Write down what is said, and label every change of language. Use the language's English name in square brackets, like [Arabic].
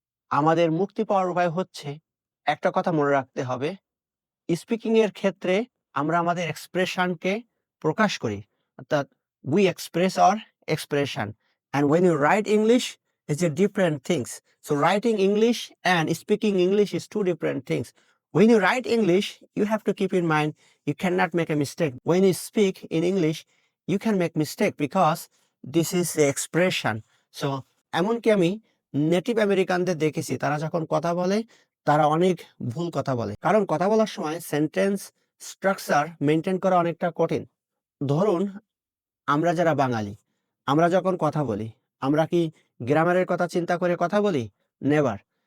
[Bangla] আমাদের মুক্তি পাওয়ার উপায় হচ্ছে, একটা কথা মনে রাখতে হবে, স্পিকিং এর ক্ষেত্রে আমরা আমাদের এক্সপ্রেশনকে প্রকাশ করি, অর্থাৎ [English] We express our expression. And when you write English is a different things. So writing English and speaking English is two different things. When you write English, you have to keep in mind you cannot make a mistake. When you speak in English, you can make mistake because this is the expression. [Bangla] So এমনকি আমি native আমেরিকানদের দেখেছি, তারা যখন কথা বলে তারা অনেক ভুল কথা বলে, কারণ কথা বলার সময় সেন্টেন্স স্ট্রাকচার মেনটেন করা অনেকটা কঠিন। ধরুন, আমরা যারা বাঙালি, আমরা যখন কথা বলি, আমরা কি গ্রামারের কথা চিন্তা করে কথা বলি? নেভার।